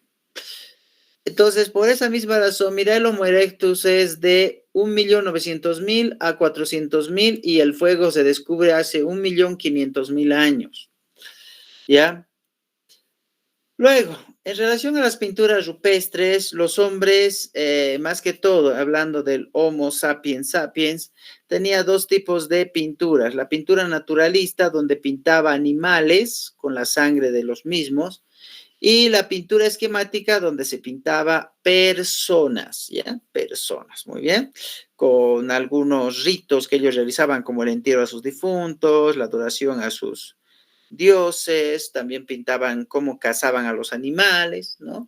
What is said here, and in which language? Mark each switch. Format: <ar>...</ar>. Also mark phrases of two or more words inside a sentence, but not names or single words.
<es>Entonces, por esa misma razón, mira, el Homo erectus es de 1.900.000 a 400.000 y el fuego se descubre hace 1.500.000 años. ¿Ya? Luego, en relación a las pinturas rupestres, los hombres, más que todo, hablando del Homo sapiens sapiens, tenía dos tipos de pinturas. La pintura naturalista, donde pintaba animales con la sangre de los mismos, y la pintura esquemática, donde se pintaba personas, ¿ya? Personas, muy bien, con algunos ritos que ellos realizaban, como el entierro a sus difuntos, la adoración a sus dioses, también pintaban cómo cazaban a los animales, ¿no?</es>